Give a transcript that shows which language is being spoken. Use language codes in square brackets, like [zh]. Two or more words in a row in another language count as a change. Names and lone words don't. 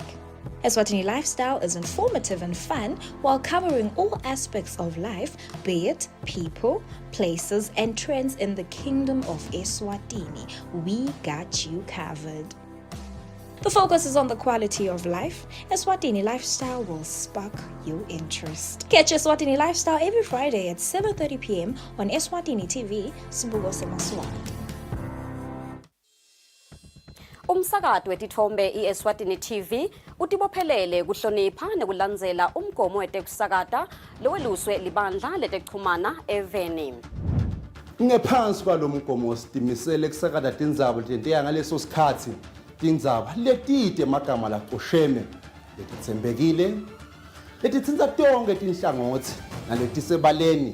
[en] Eswatini Lifestyle is informative and fun while covering all aspects of life, be it people, places, and trends in the kingdom of Eswatini. We got you covered. The focus is on the quality of life. Eswatini Lifestyle will spark your interest. Catch Eswatini Lifestyle every Friday at 7:30 p.m. on Eswatini TV, Sibugo Semaswati. [ss] Umsakato wetithombe iEswatini TV utibophelele kuhlonipha nekulandzela umgomo wetekusakata loweluswe libandla letekuchumana eveni. Ngephansi kwalo mgomo sitimisele kusakata tindzaba letenteka ngaleso sikhathi tindzaba letide emagama laqosheme letitsembekile letitsinza tonke tinhlangothi naletisebaleni